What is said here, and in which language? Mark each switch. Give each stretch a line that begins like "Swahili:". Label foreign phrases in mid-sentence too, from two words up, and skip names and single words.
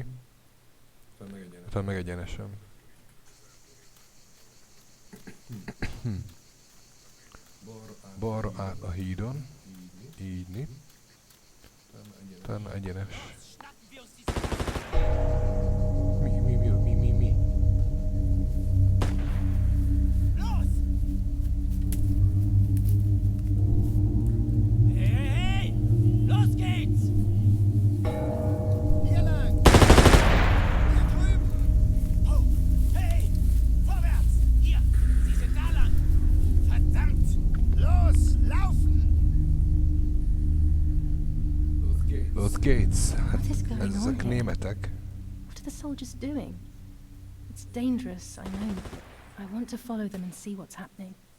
Hungarian: Tehát meg egyenesen. Balra át a hídon. Ígyni. Utána egyenes. Mi? Hey!
German: Los geht's! Hier lang! Hier drüben! Oh! Hey! Vorwärts! Hier! Sie sind da lang! Verdammt! Los! Laufen! Los Gates.
English: What is going on
Hungarian: Ezek
English: here?
Hungarian: németek.
English: What are the soldiers doing? It's dangerous, I know. I want to follow them and see what's happening.